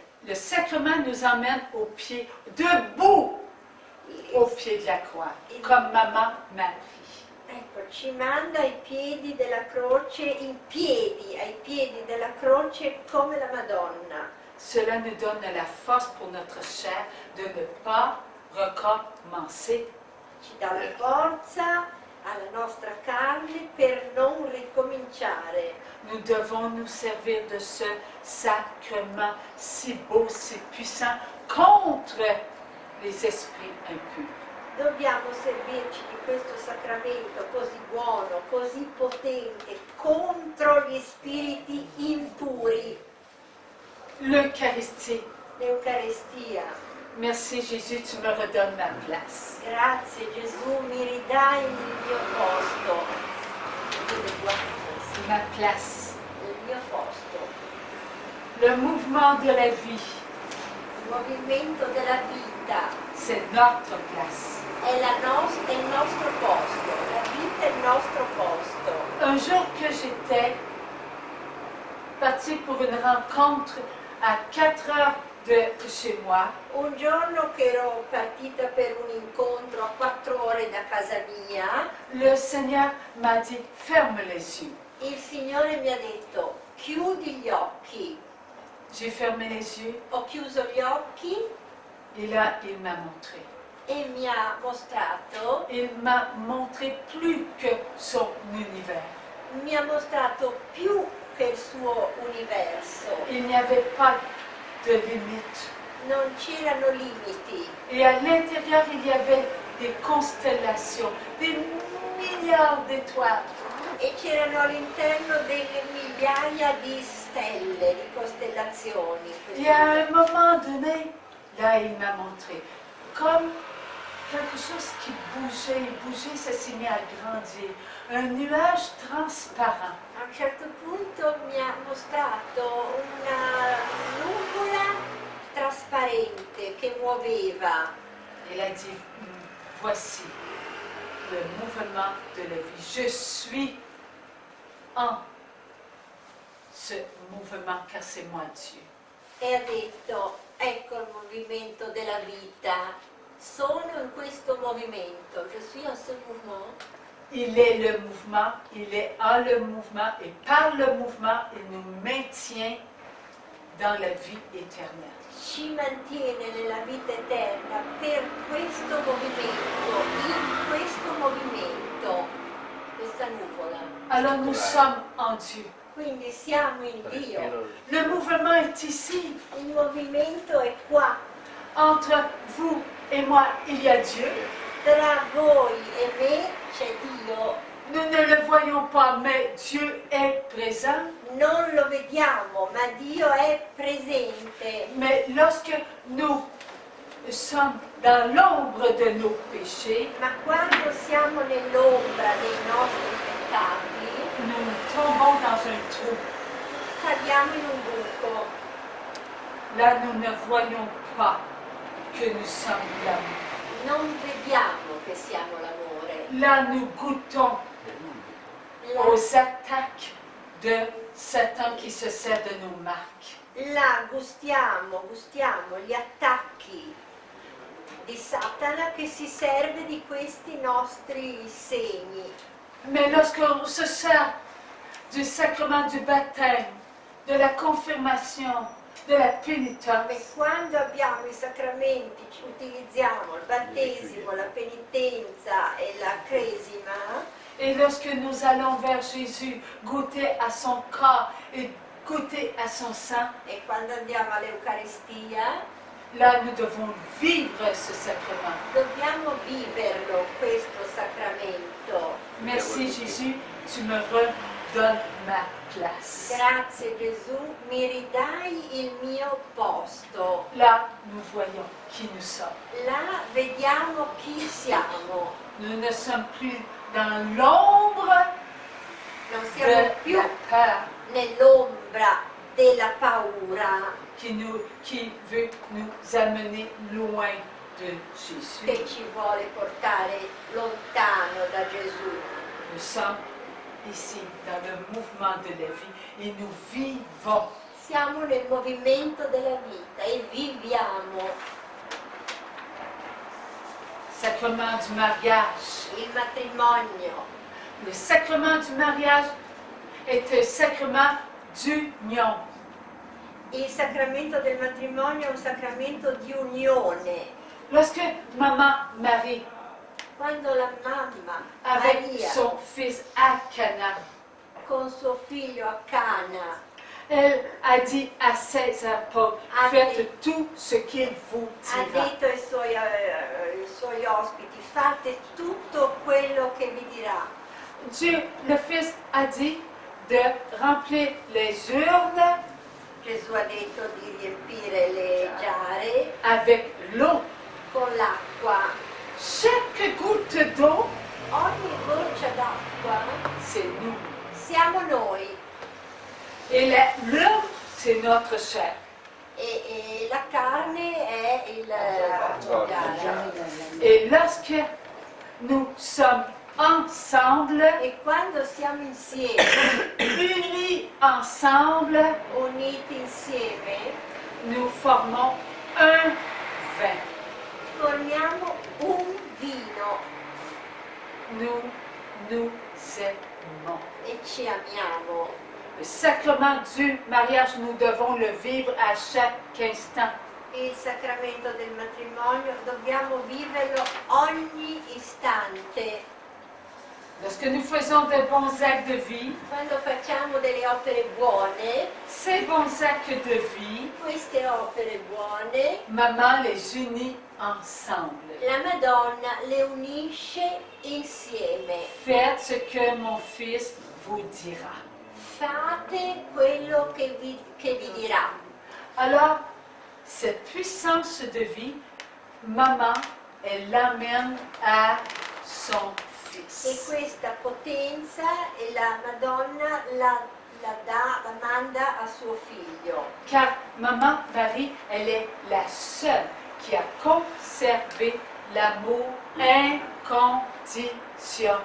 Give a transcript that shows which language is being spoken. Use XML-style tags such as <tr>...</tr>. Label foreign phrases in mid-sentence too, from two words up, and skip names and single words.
<fr>Le sacrement nous emmène au pied, debout au pied de la croix, comme maman Marie.</fr> <it>Ecco, ci manda ai piedi della croce, in piedi, ai piedi della croce come la Madonna.</it> <fr>Cela nous donne la force pour notre chair de ne pas recommencer.</fr> <it>Ci dà la forza alla nostra carne per non ricominciare.</it> <fr>Nous devons nous servir de ce sacrement si beau, si puissant contre les esprits impurs.</fr> <it>Dobbiamo servirci di questo sacramento così buono, così potente contro gli spiriti impuri.</it> <fr>L'Eucharistie.</fr> <it>L'Eucaristia.</it> <fr>Merci Jésus, tu me redonnes ma place.</fr> <it>Grazie Gesù, mi ridai il mio posto.</it> <fr>Ma place.</fr> <it>Il mio posto.</it> <fr>Le mouvement de la vie.</fr> <it>Il movimento della vita.</it> <fr>C'est notre place.</fr> <it>È il nostro posto. La vita è il nostro posto.</it> <fr>Un jour que j'étais partie pour une rencontre à 4 heures de chez moi,</fr> <it>Un giorno che ero partita per un incontro a 4 ore da casa mia,</it> <fr>le Seigneur m'a dit ferme les yeux.</fr> <it>il Signore mi ha detto chiudi gli occhi.</it> <fr>J'ai fermé les yeux</fr> <it>Ho chiuso gli occhi</it> <fr>et là il m'a montré.</fr> <it>e mi ha mostrato,</it> <fr>Il m'a montré plus que son univers.</fr> <it>più che il suo universo.</it> <fr>Il n'y avait pas de limite.</fr> <it>Non c'erano limiti.</it> <fr>Et à l'intérieur, il y avait des constellations, des milliards d'étoiles.</fr> <it>E c'erano all'interno delle migliaia di stelle, di costellazioni.</it> <fr>Et à un moment donné, là, il m'a montré comme quelque chose qui bougeait, ça s'est mis à grandir. Un nuage transparent.</fr> <it>A un certo punto mi ha mostrato una nuvola trasparente che muoveva.</it> <fr>Il a dit, voici le mouvement de la vie. Je suis en ce mouvement car c'est moi Dieu.</fr> <it>E ha detto, ecco il movimento della vita, sono in questo movimento,</it> <fr>je suis en ce mouvement. Il est le mouvement, il est en le mouvement et par le mouvement, il nous maintient dans la vie éternelle.</fr> <it>Ci mantiene nella vita eterna per questo movimento, in questo movimento, questa nuvola.</it> <fr>Alors nous sommes en Dieu.</fr> <it>Quindi siamo in Dio.</it> <fr>Le mouvement est ici.</fr> <it>Il movimento è qua.</it> <fr>Entre vous et moi, il y a Dieu.</fr> <it>Tra voi e me c'è Dio.</it> <fr>Nous ne le voyons pas, mais Dieu est présent.</fr> <it>Non lo vediamo, ma Dio è presente.</it> <fr>Mais lorsque nous sommes dans l'ombre de nos péchés,</fr> <it>Ma quando siamo nell'ombra dei nostri peccati,</it> <fr>nous tombons dans un trou.</fr> <it>cadiamo in un buco.</it> <fr>Là, nous ne voyons pas que nous sommes l'amour.</fr> <it>Non vediamo che siamo l'amore.</it> <fr>Là, nous goûtons aux attaques de Satan qui se sert de nos marques.</fr> <it>Là gustiamo gli attacchi di Satana che si serve di questi nostri segni.</it> <fr>Mais lorsqu'on se sert du sacrement du baptême, de la confirmation, de la pénitence.</fr> <it>E quando abbiamo i sacramenti, ci utilizziamo il battesimo, la penitenza e la cresima,</it> <fr>Et lorsque nous allons vers Jésus, goûter à son corps et goûter à son sang,</fr> <it>e quando andiamo all'Eucaristia,</it> <fr>là nous devons vivre ce sacrement.</fr> <it>dobbiamo viverlo questo sacramento.</it> <fr>Merci Jésus, tu me redonnes ma place.</fr> <it>Grazie Gesù, mi ridai il mio posto.</it> <fr>Là, nous voyons qui nous sommes.</fr> <it>Là vediamo chi siamo.</it> <fr>Nous ne sommes plus dans l'ombre</fr> <it>Non</it> <fr>de</fr> <it>siamo più</it> <fr>la peur</fr> <it>nell'ombra della paura</it> <fr>qui veut nous amener loin de Jésus.</fr> <it>che ci vuole portare lontano da Gesù.</it> <fr>Nous sommes ici dans le mouvement de la vie et nous vivons.</fr> <it>Siamo nel movimento della vita e viviamo</it> <fr>Sacrement du mariage.</fr> <it>il matrimonio.</it> <fr>Le sacrement du mariage est un sacrement d'union.</fr> <it>Il sacramento del matrimonio è un sacramento di unione.</it> <fr>Lorsque Maman Marie,</fr> <it>Quando la mamma</it> <fr>avec</fr> <it>Maria</it> <fr>son fils à Cana,</fr> <it>con suo figlio a Cana</it> <fr>elle a dit à ses apôtres, faites tout ce qu'il vous</fr> <it>ha</it> <fr>dira.</fr> <it>detto ai suoi ospiti, fate tutto quello che vi dirà.</it> <fr>Dieu, le Fils, a dit de remplir les urnes</fr> <it>Gesù ha detto di riempire le giare</it> <fr>avec l'eau.</fr> <it>con l'acqua.</it> <fr>Chaque goutte d'eau,</fr> <it>Ogni goccia d'acqua</it> <fr>c'est nous.</fr> <it>siamo noi</it> <fr>Et l'urne, c'est notre chair.</fr> <it>e la carne è il giare.</it> <fr>Et lorsque nous sommes ensemble,</fr> <it>E quando siamo insieme,</it> <fr>unis ensemble,</fr> <it>uniti insieme,</it> <fr>nous formons un vin.</fr> <it>formiamo un vino</it> <fr>Nous nous aimons.</fr> <it>e ci amiamo.</it> <fr>Le sacrement du mariage, nous devons le vivre à chaque instant.</fr> <it>Il sacramento del matrimonio dobbiamo viverlo ogni istante.</it> <fr>Lorsque nous faisons de bons actes de vie,</fr> <it>Quando facciamo delle opere buone,</it> <fr>ces bons actes de vie,</fr> <it>queste opere buone,</it> <fr>Maman les unit ensemble.</fr> <it>la Madonna le unisce insieme.</it> <fr>Faites ce que mon fils vous dira.</fr> <it>Fate quello che vi dirà.</it> <fr>Alors, cette puissance de vie, Maman, elle l'amène à son</fr> <it>E</it> <fr>fils.</fr> <it>questa potenza e la Madonna la manda a suo figlio.</it> <fr>Car Maman Marie, elle est la seule qui a conservé l'amour inconditionnel.</fr>